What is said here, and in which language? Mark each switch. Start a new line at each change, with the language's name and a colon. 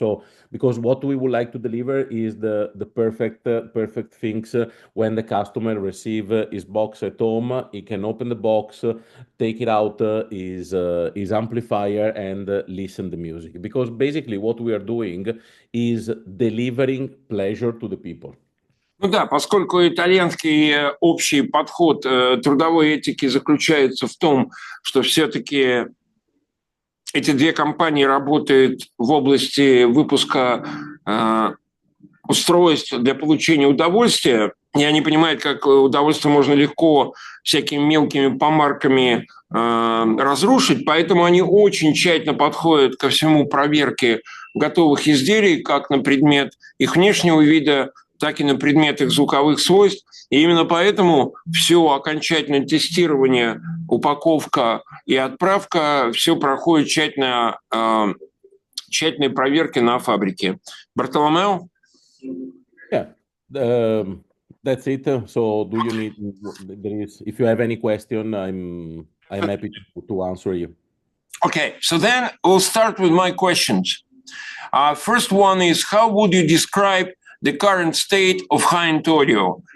English: So because what we would like to deliver is the perfect things when the customer receive his box at home. He can open the box, take it out his amplifier and listen the music. Because basically what we are doing is delivering pleasure to the people.
Russian: Ну да, поскольку итальянский общий подход трудовой этики заключается в том, что все-таки эти две компании работают в области выпуска устройств для получения удовольствия, и они понимают, как удовольствие можно легко всякими мелкими помарками разрушить, поэтому они очень тщательно подходят ко всему проверке готовых изделий, как на предмет их внешнего вида, так и на предмет их звуковых свойств. И именно поэтому все окончательное тестирование, упаковка и отправка, все проходит тщательные проверки на фабрике. Бартоломео?
English: Yeah, that's it. So do you need, if you have any question, I'm happy to answer you. Okay, so then we'll start with my questions. First one is, how would you describe the current state of high-end audio?